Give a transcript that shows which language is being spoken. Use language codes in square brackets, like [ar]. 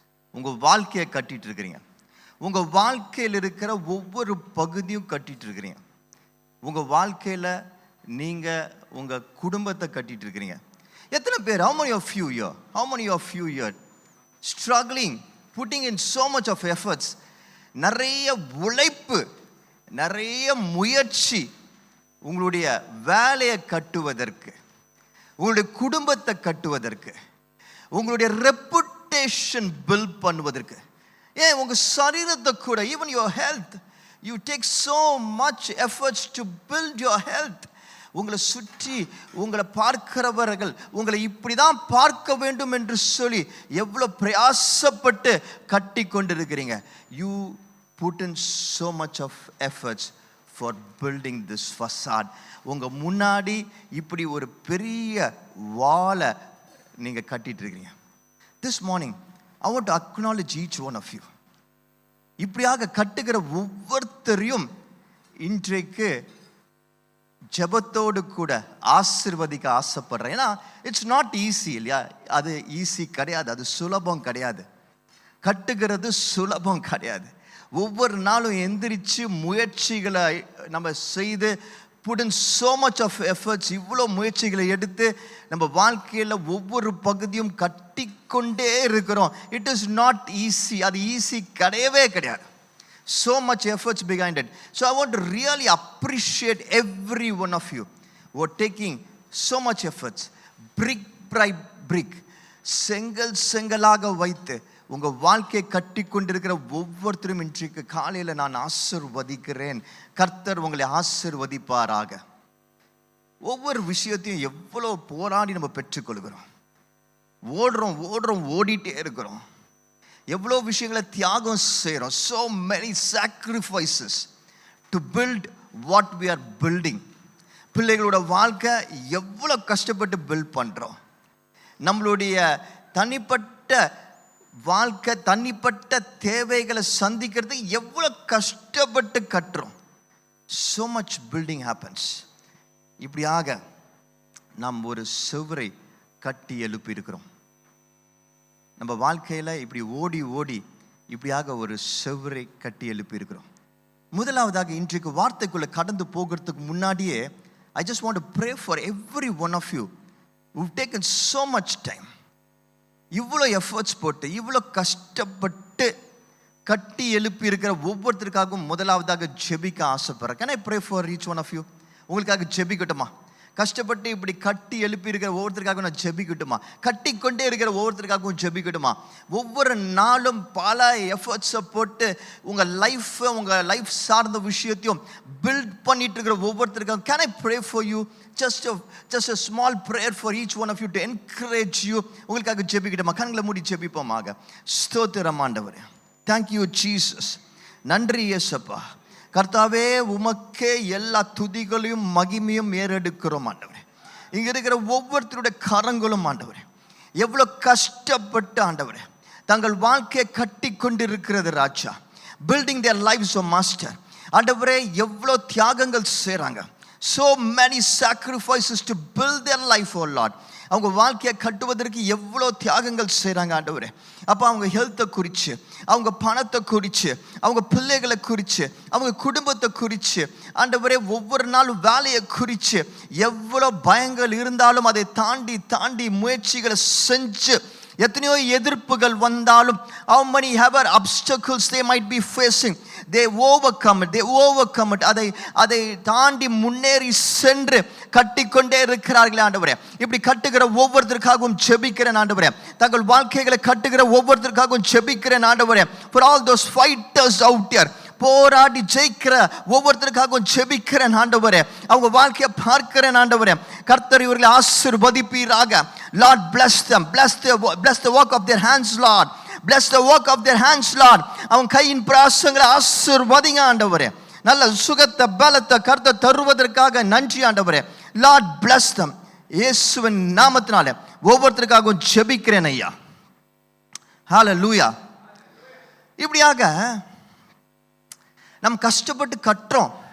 [ta] உங்க வாழ்க்கையை கட்டிட்டு இருக்கிறீங்க. உங்க வாழ்க்கையில் இருக்கிற ஒவ்வொரு பகுதியும் கட்டிட்டு இருக்கிறீங்க. உங்க வாழ்க்கையில நீங்க உங்க குடும்பத்தை கட்டிட்டு இருக்கிறீங்க. எத்தனை பேர்? [en] How many of you here struggling, putting in so much of efforts? [ta] நிறைய உழைப்பு, நிறைய முயற்சி உங்களுடைய வேலையை கட்டுவதற்கு, உங்களுடைய குடும்பத்தை கட்டுவதற்கு, உங்களுடைய [en] reputation build [ta] பண்ணுவதற்கு, ஏன் உங்க சரீரத்தை கூட, [en] Even your health, you take so much efforts to build your health. [ta] உங்களை சுற்றி உங்களை பார்க்கிறவர்கள் உங்களை இப்படிதான் பார்க்க வேண்டும் என்று சொல்லி எவ்வளவு பிரயாசப்பட்டு கட்டி கொண்டிருக்கிறீங்க. [en] You put in so much of efforts for building this facade. [ta] உங்க முன்னாடி இப்படி ஒரு பெரிய வாலை நீங்க கட்டிட்டு இருக்கீங்க. [en] This morning I want to acknowledge each one of you. [ta] இப்படியாக கட்டுகிற ஒவ்வொருத்தரையும் இன்றைக்கு ஜெபத்தோடு கூட ஆசீர்வதிக்க ஆசைப்படுறேன். ஏன்னா [en] it's not easy [ta] இல்லையா? அது ஈஸி கிடையாது, அது சுலபம் கிடையாது. கட்டுகிறது சுலபம் கிடையாது. ஒவ்வொரு நாளும் எந்திரிச்சு முயற்சிகளை நம்ம செய்து [en] put in so much of efforts, [ta] இவ்வளோ முயற்சிகளை எடுத்து நம்ம வாழ்க்கையில் ஒவ்வொரு பகுதியும் கட்டிக்கொண்டே இருக்கிறோம். [en] It is not easy. [ta] அது ஈஸி கிடையவே கிடையாது. [en] So much efforts behind it. So I want to really appreciate every one of you who are taking so much efforts, brick by brick, [ta] செங்கலாக வைத்து உங்க வாழ்க்கையை கட்டி கொண்டிருக்கிற ஒவ்வொருத்தரும் இன்றைக்கு காலையில் நான் ஆசீர்வதிக்கிறேன். கர்த்தர் உங்களை ஆசீர்வதிப்பாராக. ஒவ்வொரு விஷயத்தையும் எவ்வளோ போராடி நம்ம பெற்றுக்கொள்கிறோம். ஓடிட்டே இருக்கிறோம். எவ்வளோ விஷயங்களை தியாகம் செய்கிறோம். [en] so many sacrifices to build what we are building. [ta] பிள்ளைகளோட வாழ்க்கை எவ்வளோ கஷ்டப்பட்டு பில்ட் பண்ணுறோம். நம்மளுடைய தனிப்பட்ட வாழ்க்கை, தனிப்பட்ட தேவைகளை சந்திக்கிறது எவ்வளோ கஷ்டப்பட்டு கட்டுறோம். [en] so much building happens. [ta] இப்படியாக நாம் ஒரு சுவரை கட்டி எழுப்பி இருக்கிறோம். நம்ம வாழ்க்கையில் இப்படி ஓடி இப்படியாக ஒரு சுவரை கட்டி எழுப்பி இருக்கிறோம். முதலாவதாக இன்றைக்கு வார்த்தைக்குள்ளே கடந்து போகிறதுக்கு முன்னாடியே [en] I just want to pray for every one of you who've taken so much time. [ta] இவ்வளோ எஃபர்ட்ஸ் போட்டு இவ்வளோ கஷ்டப்பட்டு கட்டி எழுப்பி இருக்கிற ஒவ்வொருத்தருக்காகவும் முதலாவதாக ஜெபிக்க ஆசைப்படுறேன். [en] Can I pray for each one of you? [ta] உங்களுக்காக ஜெபிக்கட்டுமா? கஷ்டப்பட்டு இப்படி கட்டி எழுப்பி இருக்கிற ஒவ்வொருத்தருக்காகவும் நான் ஜெபிக்கட்டுமா? கட்டி கொண்டே இருக்கிற ஒவ்வொருத்தருக்காகவும் ஜெபிக்கட்டுமா? ஒவ்வொரு நாளும் பல எஃபர்ட்ஸை போட்டு உங்கள் லைஃப் சார்ந்த விஷயத்தையும் பில்ட் பண்ணிட்டு இருக்கிற ஒவ்வொருத்தருக்காகவும் [en] Can I pray for you? Just a small prayer for each one of you to encourage you. [ta] உங்களுக்காக ஜெபிக்கட்டுமா? கண்களை மூடி ஜெபிப்போமாக. ஸ்தோத்திரம் ஆண்டவரே. [en] Thank you Jesus. [ta] நன்றி இயேசுப்பா. கர்த்தாவே, உமக்கே எல்லா துதிகளையும் மகிமையும் ஏறெடுக்கிறோம் ஆண்டவரே. இங்க இருக்கிற ஒவ்வொருத்தருடைய கரங்களும் ஆண்டவரே எவ்வளோ கஷ்டப்பட்டு ஆண்டவரே தங்கள் வாழ்க்கையை கட்டி கொண்டிருக்கிறது ராஜா. [en] Building their lifes O master. [ta] ஆண்டவரே எவ்வளோ தியாகங்கள் செய்கிறாங்க. [en] so many sacrifices to build their life, oh Lord. [ta] அவங்க வாழ்க்கையை கட்டுவதற்கு எவ்வளோ தியாகங்கள் செய்கிறாங்க ஆண்டவரே. அப்போ அவங்க ஹெல்த்தை குறித்து, அவங்க பணத்தை குறித்து, அவங்க பிள்ளைகளை குறித்து, அவங்க குடும்பத்தை குறித்து ஆண்டவரே, ஒவ்வொரு நாளும் வேலையை குறித்து எவ்வளோ பயங்கள் இருந்தாலும் அதை தாண்டி தாண்டி முயற்சிகளை செஞ்சு, எத்தனையோ எதிர்ப்புகள் வந்தாலும், [en] how many ever obstacles they might be facing, they overcome it, [ta] அதை தாண்டி முன்னேறி சென்று கட்டிக்கொண்டே இருக்கிறார்களே ஆண்டவரே. இப்படி கட்டுகிற ஒவ்வொருத்தருக்காகவும் ஜெபிக்கிறேன் ஆண்டவரே. தங்கள் வாழ்க்கைகளை கட்டுகிற ஒவ்வொருத்தருக்காகவும் ஜெபிக்கிறேன் ஆண்டவரே. [en] for all those fighters out there, [ta] போராடி ஜெயிக்கிற ஒவ்வொருத்தருக்காகவும் ஜெபிக்கிறேன் ஆண்டவரே. அவங்க வாழ்க்கையை பார்க்கிறேன் ஆண்டவரே. கர்த்தர் இவர்களை ஆசீர்வதிப்பீராக. [en] Lord bless them, bless the work of their hands Lord, bless the work of their hands Lord. [ta] அவங்க கையின் பிரயாசங்களை ஆசீர்வதிங்க ஆண்டவரே. நல்ல சுகத்தை பலத்தை கர்த்தர் தருவதற்காக நன்றி ஆண்டவரே. [en] Lord bless them. [ta] இயேசுவின் நாமத்தினாலே ஒவ்வொருத்தருக்காகவும் ஜெபிக்கிறேன் ஐயா. ஹல்லேலூயா. இப்படியாக நம்ம கஷ்டப்பட்டு கட்டுறோம்.